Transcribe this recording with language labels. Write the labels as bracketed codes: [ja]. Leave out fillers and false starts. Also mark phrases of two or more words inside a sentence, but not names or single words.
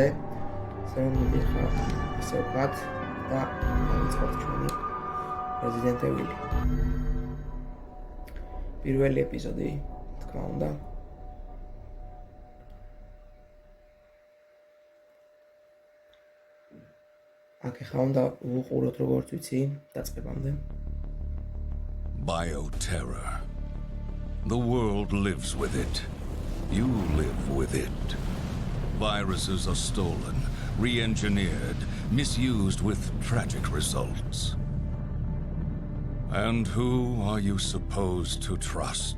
[ka] ასე რომ მოდი ახლა ესე ვქნათ და დავიწყოთ ჩვენი Resident Evil-ი. პირველი ეპიზოდი, თქმა უნდა. აქ ახლა უნდა ვუყუროთ როგორც ვიცი, დაწყებამდე. [en] Bioterror. The world lives with it. You live with it. Viruses are stolen, re-engineered, misused with tragic results. And who are you supposed to trust?